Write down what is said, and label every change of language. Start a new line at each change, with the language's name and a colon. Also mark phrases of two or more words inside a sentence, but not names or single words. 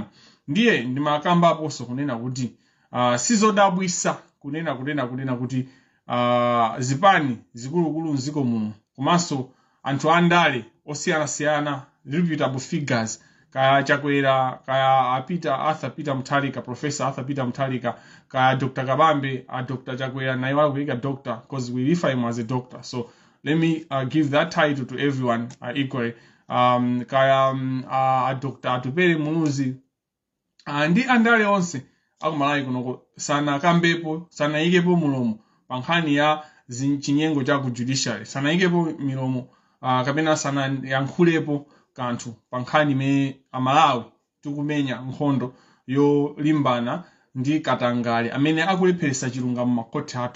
Nyanja: Ndiye ndimakambaponso kunena kuti sizodabwisa kunena kuti zipani zikulukulu mziko muno komanso anthu andale osiyanasiyana
English: reputable figures
Nyanja: kaya Chakwera kaya Arthur Peter Mutharika, Professor Arthur Peter Mutharika, kaya Dr.
English: Kabambe, Dr. Chakwera,
Nyanja: na iwa kuika
English: doctor because we refer him as a doctor. So let me give that title to everyone equally.
Nyanja: Kaya Dr. Atupele Muluzi ndi andale onse akumalawi kunoko sana kambepo sana ikepo mulomo pankhani ya chinyengo cha ku judiciary sana ikepo milomo kapena sana yankhulepo kanthu pankhani me amalawi tikumenya nkhondo yolimbana ndi katangale amene akulepheresa chilungamo makhoti athu.